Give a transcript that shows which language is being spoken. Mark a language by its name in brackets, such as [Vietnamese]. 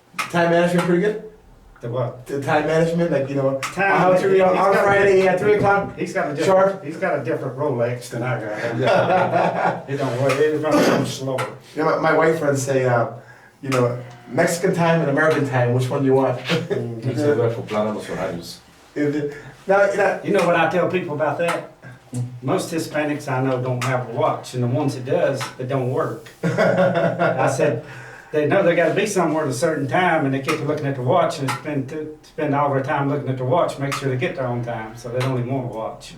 [English] Time management pretty good? The what? The time management, like, you know, Time, how to be on Friday at 3 o'clock? He's got a Sharp. different, he's got a different Rolex than I got. It don't work, it runs so slower. You know, my white friends say, you know, Mexican time and American time, which one do you want? [Spanish] Él se debe acoplar a los horarios. [English] Now, You know what I tell people about that? Most Hispanics I know don't have a watch, and the ones that does, it don't work. I said, they know they got to be somewhere at a certain time, and they get to looking at the watch and spend all their time looking at the watch, make sure they get there on time, so they don't even want to watch.